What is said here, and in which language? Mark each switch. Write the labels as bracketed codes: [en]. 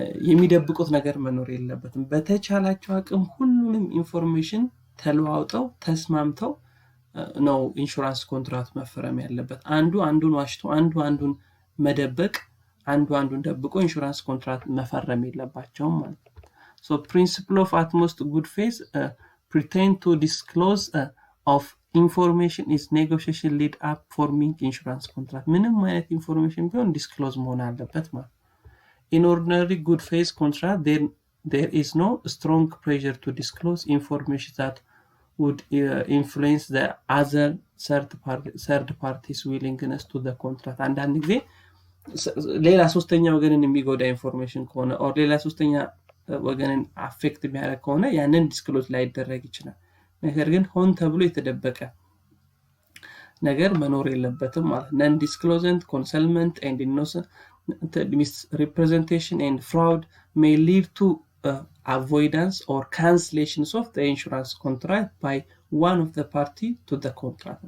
[am] የሚደብቁት ነገር መኖር የለበትም። በተቻላቸው አቅም ሁሉንም ኢንፎርሜሽን ተለዋውጠው ተስማምተው ነው ኢንሹራንስ ኮንትራክት መፈረም ያለበት። አንዱ አንዱን ዋሽቶ አንዱን መደበቅ አንዱን ደብቆ ኢንሹራንስ ኮንትራክት መፈረም የለባቸውም ማለት ነው። [en] So principle of utmost good faith pretend to disclose of information is negotiation lead up forming insurance contract. [am] ምንም አይነት ኢንፎርሜሽን ቢሆን ዲስክሎዝ መሆን አለበት ማለት። [en] In ordinary good faith contract there is no strong pressure to disclose information that would influence the other third parties willingness to the contract. [am] አንዳንድ ጊዜ ሌላ ሶስተኛ ወገንን የሚጎዳ ኢንፎርሜሽን ከሆነ or ሌላ ሶስተኛ ወገንን አፌክት የሚያደርግ ከሆነ ያንን ዲስክሎዝ ላይ ይደረግ ይችላል። ነገር ግን ሆን ተብሎ የተደበቀ ነገር መኖር የለበትም ማለት። [en] non disclosure, concealment and innocent misrepresentation and fraud may lead to avoidance or cancellations of the insurance contract by one of the party to the contract.